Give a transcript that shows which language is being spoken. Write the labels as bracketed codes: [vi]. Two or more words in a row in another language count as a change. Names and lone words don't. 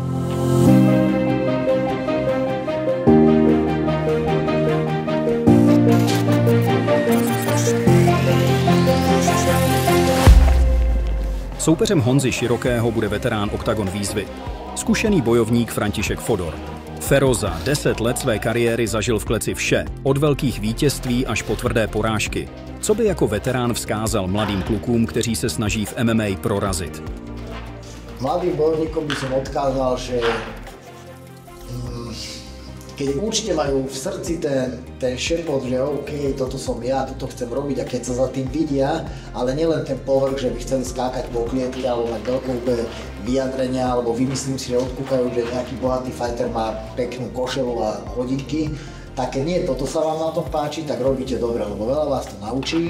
[cs] Soupeřem Honzy Širokého bude veterán Octagon výzvy, zkušený bojovník František Fodor. Fero za 10 let své kariéry zažil v kleci vše, od velkých vítězství až po tvrdé porážky. Co by jako veterán vzkázal mladým klukům, kteří se snaží v MMA prorazit? [sk] Mladým bojovníkom by som odkázal, že keď určite majú v srdci ten šepot, že OK, toto som ja, toto chcem robiť a keď sa za tým vidia, ale nielen ten povrch, že by chceli skákať po klietke alebo mať veľké vyjadrenia, alebo vymyslím si, že odkúkajú, že nejaký bohatý fighter má peknú košelu a hodinky, tak keď nie toto sa vám na tom páči, tak robíte dobre, lebo veľa vás to naučí.